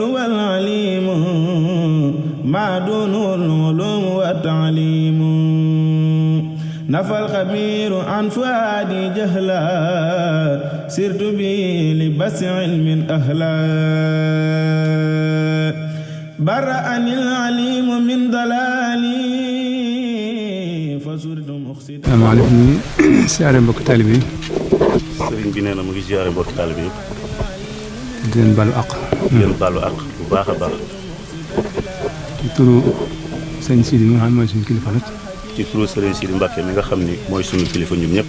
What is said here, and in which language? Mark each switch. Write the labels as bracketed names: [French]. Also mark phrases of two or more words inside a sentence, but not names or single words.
[Arabic] والعليم ما دونه العلوم والتعليم نفى الخبير عن فؤادي جهلا سرت به لبس علم أهلا برأني العليم من ضلالي فصرت مخسدا. [Wolof] asalaamaaleykum siyaare mbokki taalibe yi. sëriñ bi nee na mu ngi siyaare mbokki taalibe yi. di leen baalu àq. di leen baalu àq bu baax a baax. ci turu sëñ Sidi mi nga xam ne mooy suñu kilifa nag. ci turu sëriñ Sidi Mbacke mi nga xam ni mooy suñu kilifa ñun ñëpp.